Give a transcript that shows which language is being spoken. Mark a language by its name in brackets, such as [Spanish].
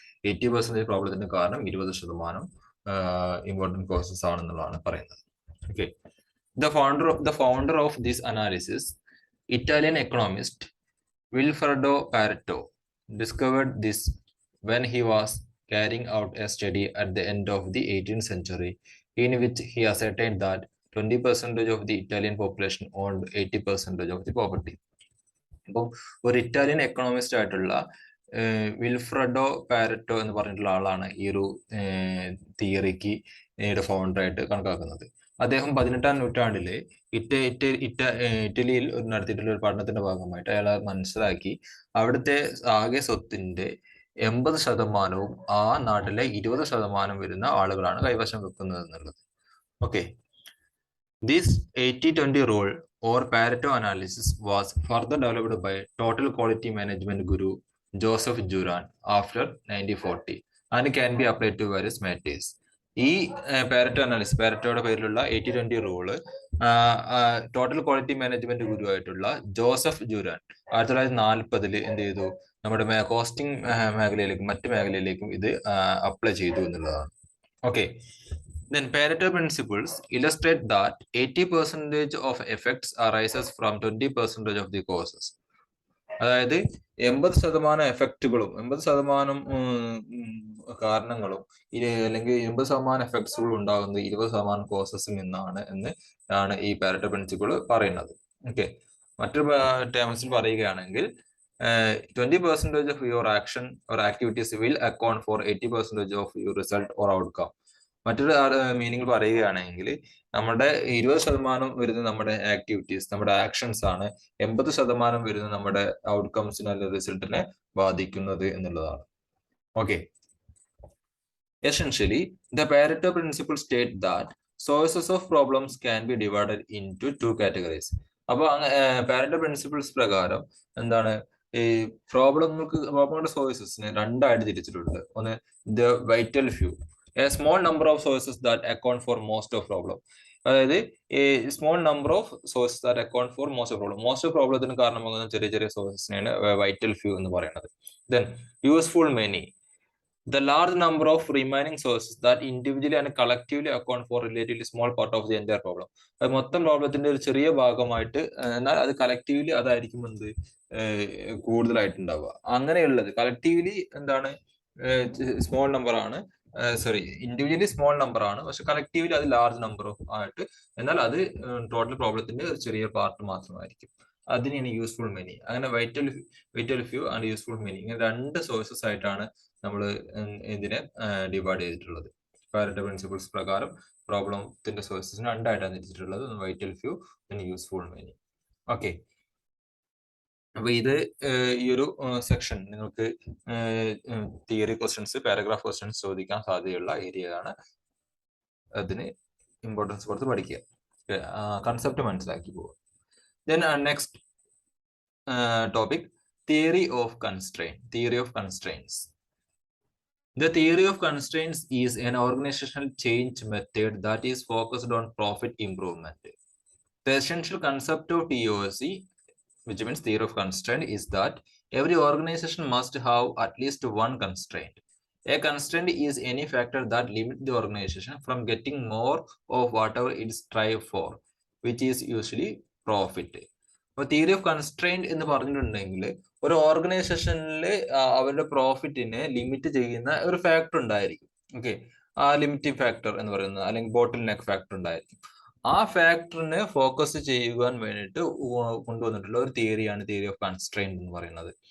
[Malayalam] 80% പ്രോബ്ലത്തിന്റെ കാരണം 20% important causes ആണെന്നുള്ളതാണ് പറയുന്നത്. [English] Okay, the founder of this analysis, Italian economist Vilfredo Pareto, discovered this when he was carrying out a study at the end of the 18th century, in which he ascertained that 20% of the Italian population owned 80% of the property. [Malayalam] അപ്പം ഒരു Italian economist ആയിട്ടുള്ള Vilfredo Pareto എന്ന് പറഞ്ഞിട്ടുള്ള ആളാണ് ഈ ഒരു തിയറിക്ക് founder ആയിട്ട് കണക്കാക്കുന്നത്. അദ്ദേഹം 18ാം നൂറ്റാണ്ടില് ഇറ്റലിയിൽ നടത്തിയിട്ടുള്ള ഒരു പഠനത്തിന്റെ ഭാഗമായിട്ട് അയാൾ മനസ്സിലാക്കി അവിടുത്തെ ആകെ സ്വത്തിന്റെ 80% ആ നാട്ടിലെ 20% വരുന്ന ആളുകളാണ് കൈവശം വെക്കുന്നത് എന്നുള്ളത്. [English] Okay, this 80-20 rule or Pareto analysis was further developed by total quality management guru Joseph Juran after 1940 and can be applied to various matters. [Malayalam] ഈ പാരറ്റോ അനാലിസിസ്, പാരറ്റോയുടെ പേരിലുള്ള 80-20 റൂള് ടോട്ടൽ ക്വാളിറ്റി മാനേജ്മെന്റ് ഗുരു ആയിട്ടുള്ള ജോസഫ് ജുരാൻ 1940 എന്ത് ചെയ്തു, നമ്മുടെ costing മേഖലയിലേക്കും മറ്റു മേഖലയിലേക്കും ഇത് apply ചെയ്തു എന്നുള്ളതാണ്. [English] Okay, then Pareto principles illustrate that 80% of effects arises from 20% of the causes. [Malayalam] അതായത് 80% എഫക്റ്റുകളും 80% കാരണങ്ങളും അല്ലെങ്കിൽ 80% എഫക്ട്സുകൾ ഉണ്ടാകുന്നത് 20% കോസസിൽ നിന്നാണ് ആണ് ഈ പാരറ്റോ പ്രിൻസിപ്പിൾ പറയുന്നത്. ഓക്കെ, മറ്റൊരു ടേംസിൽ പറയുകയാണെങ്കിൽ [English] 20% of your action or activities will account for 80% of your result or outcome. [Malayalam] മറ്റൊരു മീനിങ് പറയുകയാണെങ്കിൽ നമ്മുടെ 20% വരുന്ന നമ്മുടെ ആക്ടിവിറ്റീസ്, നമ്മുടെ ആക്ഷൻസ് ആണ് 80% വരുന്ന നമ്മുടെ ഔട്ട്കംസിന് അല്ലെങ്കിൽ റിസൾട്ടിനെ ബാധിക്കുന്നത് എന്നുള്ളതാണ്. [English] Okay, essentially the Pareto principle state that sources of problems can be divided into two categories. [Malayalam] അപ്പൊ പാരറ്റോ പ്രിൻസിപ്പിൾസ് പ്രകാരം എന്താണ്, ഈ പ്രോബ്ലങ്ങളുടെ സോഴ്സസിനെ രണ്ടായിട്ട് തിരിച്ചിട്ടുണ്ട്. [English] ഒന്ന് the vital few, a small number of sources that account for most of problem. [Malayalam] അതായത് ഈ [English] small number of sources that account for most of problem, [Malayalam] most of പ്രോബ്ലത്തിന് കാരണമാകുന്ന ചെറിയ ചെറിയ സോഴ്സസിനെയാണ് വൈറ്റൽ ഫ്യൂ എന്ന് പറയുന്നത്. [English] Then useful many, the large number of remaining sources that individually and collectively account for relatively small part of the entire problem. [Malayalam] അത് മൊത്തം പ്രോബ്ലത്തിന്റെ ഒരു ചെറിയ ഭാഗമായിട്ട്, എന്നാൽ അത് കളക്റ്റീവ്ലി അതായിരിക്കും എന്ത് കൂടുതലായിട്ടുണ്ടാവുക. അങ്ങനെയുള്ളത് കളക്റ്റീവ്ലി എന്താണ് സ്മോൾ നമ്പർ ആണ്, ഇൻഡിവിജ്വലി സ്മോൾ നമ്പർ ആണ്, പക്ഷെ കളക്റ്റീവ്ലി അത് ലാർജ് നമ്പർ ആയിട്ട്, എന്നാൽ അത് ടോട്ടൽ പ്രോബ്ലത്തിന്റെ ഒരു ചെറിയ പാർട്ട് മാത്രമായിരിക്കും. അതിനെയാണ് യൂസ്ഫുൾ മെനി. അങ്ങനെ vital few and useful many, ഇങ്ങനെ രണ്ട് സോഴ്സസ് ആയിട്ടാണ് നമ്മൾ ഇതിനെ ഡിവൈഡ് ചെയ്തിട്ടുള്ളത്. പാരറ്റോ പ്രിൻസിപ്പിൾസ് പ്രകാരം പ്രോബ്ലത്തിന്റെ സോഴ്സസിന് രണ്ടായിട്ടാണ് തിരിച്ചിട്ടുള്ളത്, vital few and useful many. Okay, അപ്പൊ ഇത് ഈ ഒരു സെക്ഷൻ നിങ്ങൾക്ക് തിയറി ക്വസ്റ്റ്യൻസ്, പാരഗ്രാഫ് ക്വസ്റ്റ്യൻസ് ചോദിക്കാൻ സാധ്യതയുള്ള ഏരിയയാണ്. അതിന് ഇമ്പോർട്ടൻസ് കൊടുത്ത് പഠിക്കുക, കൺസെപ്റ്റ് മനസ്സിലാക്കി പോവുക. [English] Then next topic, Theory of constraint. Theory of constraints. The theory of constraints is an organizational change method that is focused on profit improvement. The essential concept of TOC, which means theory of constraint, is that every organization must have at least one constraint. A constraint is any factor that limits the organization from getting more of whatever it strives for, which is usually profit. [Malayalam] അപ്പോൾ theory of constraint എന്ന് പറഞ്ഞിട്ടുണ്ടെങ്കിൽ ഒരു ഓർഗനൈസേഷനിൽ അവരുടെ പ്രോഫിറ്റിനെ limit ചെയ്യുന്ന ഒരു factor ഉണ്ടായിരിക്കും. Okay, ആ ലിമിറ്റിംഗ് ഫാക്ടർ എന്ന് പറയുന്നത് അല്ലെങ്കിൽ ബോട്ടിൽ നെക്ക് ഫാക്ടർ ഉണ്ടായിരിക്കും. ആ ഫാക്ടറിനെ ഫോക്കസ് ചെയ്യുവാൻ വേണ്ടിയിട്ട് കൊണ്ടുവന്നിട്ടുള്ള ഒരു തിയറിയാണ് തിയറി ഓഫ് കൺസ്ട്രെയിന്റ് എന്ന് പറയുന്നത്.